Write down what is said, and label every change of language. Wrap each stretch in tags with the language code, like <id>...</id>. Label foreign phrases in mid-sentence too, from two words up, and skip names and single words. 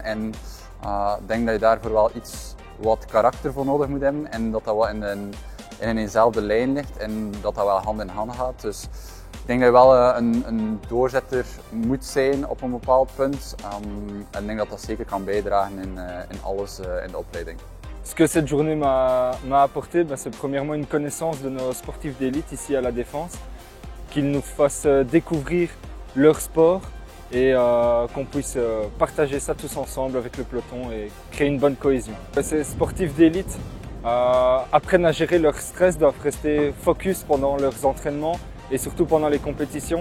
<nl>En ik denk dat je daarvoor wel wat karakter voor nodig moet hebben en dat wel in eenzelfde lijn ligt en dat wel hand in hand gaat. Dus ik denk dat je wel een doorzetter moet zijn op een bepaald punt. En ik denk dat dat zeker kan bijdragen in alles in de opleiding.</nl> <fr>Ce que cette journée m'a apporté, c'est premièrement une connaissance de nos sportifs d'élite ici à la Défense, qu'ils nous fassent découvrir leur sport et qu'on puisse partager ça tous ensemble avec le peloton et créer une bonne cohésion. Ces sportifs d'élite apprennent à gérer leur stress, doivent rester focus pendant leurs entraînements et surtout pendant les compétitions.</fr>